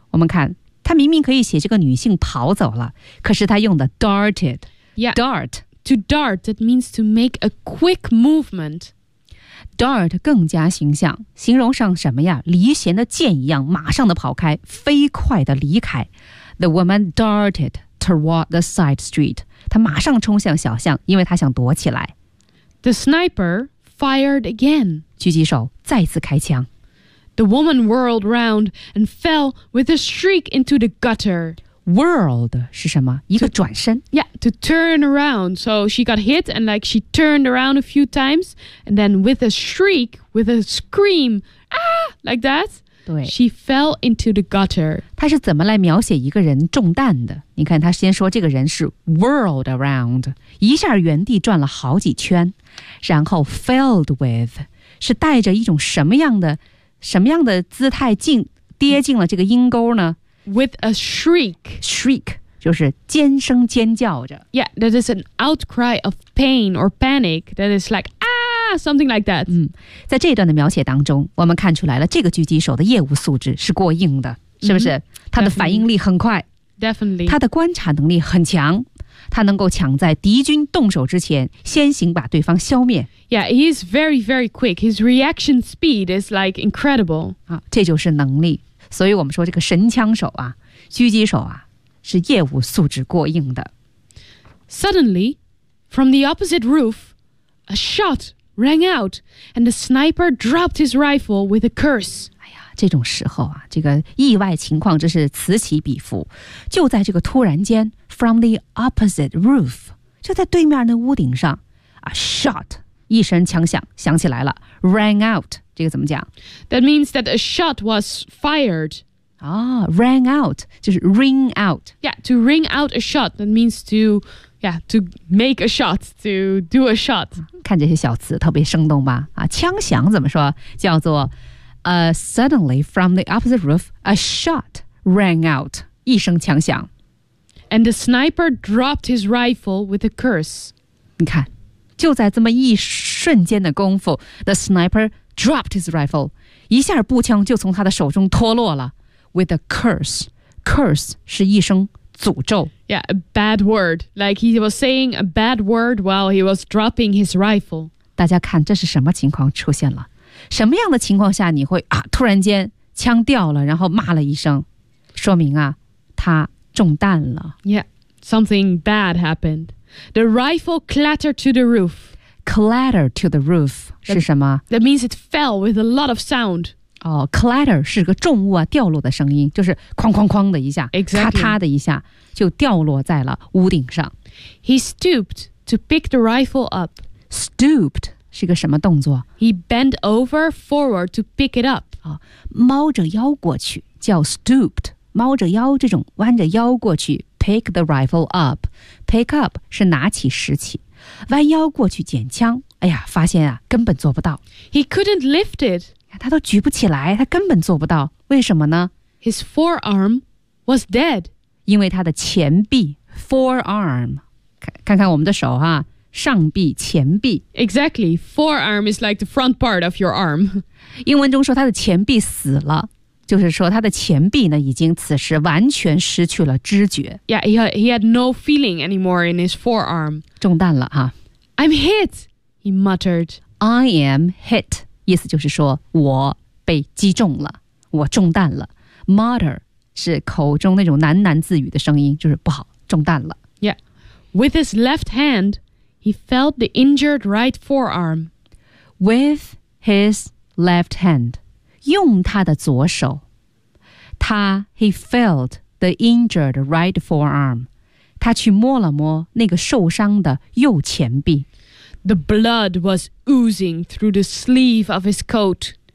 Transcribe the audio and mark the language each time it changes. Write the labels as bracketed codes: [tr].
[zh] 我们看，她明明可以写这个女性跑走了，可是她用的 darted. [en] Yeah, dart. To dart, that means to make a quick movement. [zh] Dart 更加形象，形容上什么呀？离弦的箭一样，马上的跑开，飞快的离开。 [en] The woman darted toward the side street. [zh] 她马上冲向小巷，因为她想躲起来。 [en] The sniper fired again. [zh] 狙击手再次开枪。 [en] The woman whirled round and fell with a shriek into the gutter. [zh] Whirled 是什么？一个转身。 [en] Yeah, to turn around. So she got hit and like she turned around a few times. And then with a shriek, with a scream, ah, like that. [zh] 对。 [en] She fell into the gutter. [zh] 她是怎么来描写一个人中弹的？你看她先说这个人是 [en] whirled around, [zh] 一下原地转了好几圈。然后 [en] filled with, [zh] 是带着一种什么样的什么样的姿态进跌进了这个阴沟呢 [en] ？With a shriek, [zh] shriek 就是尖声尖叫着。 [en] Yeah, that is an outcry of pain or panic. That is like ah, something like that. [zh] 嗯，在这段的描写当中，我们看出来了这个狙击手的业务素质是过硬的，是不是？ Mm-hmm, 他的反应力很快 [en] ，definitely， [zh] 他的观察能力很强。他能够抢在敌军动手之前先行把对方消灭。 [en] Yeah, he is very, very quick. His reaction speed is like incredible. [zh] 啊，这就是能力。所以我们说这个神枪手啊，狙击手啊，是业务素质过硬的。 [en] Suddenly, from the opposite roof, a shot rang out and the sniper dropped his rifle with a curse. [zh] 这种时候啊，这个意外情况真是此起彼伏。就在这个突然间 ， [en] from the opposite roof， [zh] 就在对面那屋顶上 ， [en] a shot， [zh] 一声枪响响起来了 ， [en] rang out， [zh] 这个怎么讲 [en] ？That means that a shot was fired. 啊 ，rang out [zh] 就是 [en] ring out. Yeah, to ring out a shot. That means to, yeah, to make a shot, to do a shot. [zh] 看这些小词特别生动吧？啊，枪响怎么说？叫做。 [en] Suddenly, from the opposite roof, a shot rang out. [zh] 一声枪响。 [en] And the sniper dropped his rifle with a curse. [zh] 你看，就在这么一瞬间的功夫 , [en] the sniper dropped his rifle. [zh] 一下步枪就从他的手中脱落了。 [en] With a curse. Curse [zh] 是一声诅咒。 [en] Yeah, a bad word. Like he was saying a bad word while he was dropping his rifle. [zh] 大家看这是什么情况出现了。什么样的情况下你会啊突然间枪掉了然后骂了一声说明啊他中弹了。 [en] Yeah, something bad happened. The rifle clattered to the roof. Clattered to the roof [zh] 是什么 [en] that means it fell with a lot of sound. [zh] 哦 clatter 是个重物啊掉落的声音就是哐哐哐的一下、 [en] exactly. [zh] 咔嚓的一下就掉落在了屋顶上。 [en] He stooped to pick the rifle up. [zh] Stooped. 是个什么动作 [en] ？He bent over forward to pick it up. [zh] 啊，猫着腰过去叫 stooped， 猫着腰这种弯着腰过去 [en] pick the rifle up. Pick up [zh] 是拿起拾起，弯腰过去捡枪。哎呀，发现啊，根本做不到。 [en] He couldn't lift it. [zh] 他都举不起来，他根本做不到。为什么呢 [en] ？His forearm was dead. [zh] 因为他的前臂 forearm， 看看我们的手哈、啊。上臂前臂 [en] Exactly, forearm is like the front part of your arm [zh] 英文中说他的前臂死了就是说他的前臂呢已经此时完全失去了知觉 [en] Yeah, he had no feeling anymore in his forearm [zh] 中弹了哈、 [en] 啊、I'm hit, he muttered I am hit [zh] 意思就是说我被击中了我中弹了 Mutter 是口中那种喃喃自语的声音就是不好中弹了 [en] Yeah, with his left handHe felt the injured right forearm. With his left hand. [zh] 用他的左手。 [en] He felt the injured right forearm. [zh] 他去摸了摸那个受伤的右前臂。 [en] The blood was oozing through the sleeve of his coat.